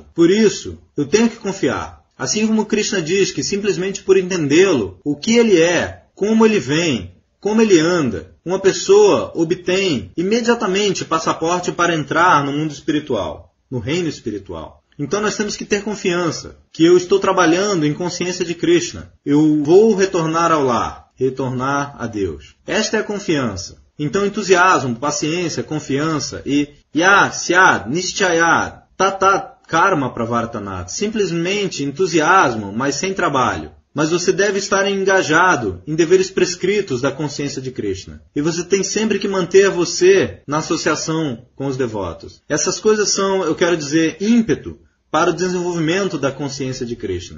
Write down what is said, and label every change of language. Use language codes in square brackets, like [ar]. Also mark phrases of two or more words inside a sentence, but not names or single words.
[pt] Por isso, eu tenho que confiar. Assim como Krishna diz que simplesmente por entendê-lo, o que ele é, como ele vem, como ele anda, uma pessoa obtém imediatamente passaporte para entrar no mundo espiritual, no reino espiritual. Então nós temos que ter confiança, que eu estou trabalhando em consciência de Krishna. Eu vou retornar ao lar, retornar a Deus. Esta é a confiança. Então entusiasmo, paciência, confiança e [sa] यद् स्याद् निश्चयाद् ततत् कर्म प्रवर्तनात्, [pt] simplesmente entusiasmo, mas sem trabalho. Mas você deve estar engajado em deveres prescritos da consciência de Krishna. E você tem sempre que manter você na associação com os devotos. Essas coisas são, eu quero dizer, ímpeto para o desenvolvimento da consciência de Krishna.